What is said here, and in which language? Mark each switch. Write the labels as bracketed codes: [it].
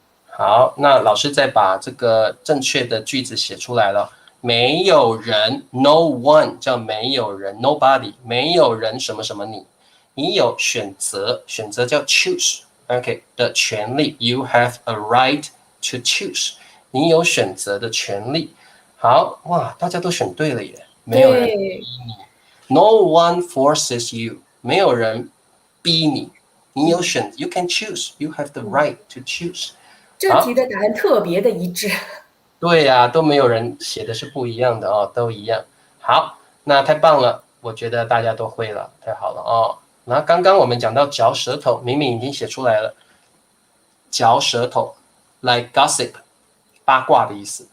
[zh] 好，那老师再把这个正确的句子写出来了。没有人 ，no one 叫没有人 ，nobody 没有人什么什么你有选择，选择叫 choose，OK 的权利 ， [en] you have a right to choose， [zh] 你有选择的权利。好，哇，大家都选对了耶，没有人逼你 ， [en] no one forces you， [zh] 没有人逼你，你有选 ， [en] you can choose，you have the right to choose。 [zh] 这题的答案特别的一致。对呀，都没有人写的是不一样的哦，都一样。好，那太棒了，我觉得大家都会了，太好了哦。那刚刚我们讲到嚼舌头，明明已经写出来了，嚼舌头 like gossip， 八卦的意思。